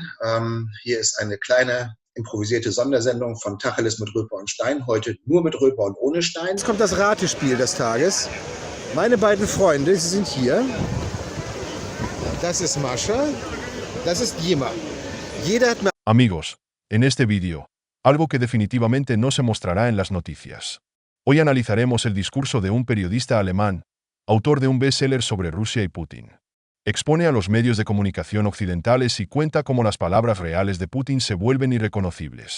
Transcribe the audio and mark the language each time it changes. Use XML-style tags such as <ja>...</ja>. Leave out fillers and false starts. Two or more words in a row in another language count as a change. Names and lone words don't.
<de>Hier ist eine kleine improvisierte Sondersendung von Tacheles mit Röper und Stein. Heute nur mit Röper und ohne Stein. Jetzt kommt das Ratespiel des Tages. Meine beiden Freunde, sie sind hier. Das ist Mascha, das ist Jima. Jeder hat mir...</de> <es>Amigos, en este vídeo, algo que definitivamente no se mostrará en las noticias. Hoy analizaremos el discurso de un periodista alemán, autor de un bestseller sobre Rusia y Putin. Expone a los medios de comunicación occidentales y cuenta cómo las palabras reales de Putin se vuelven irreconocibles.</es>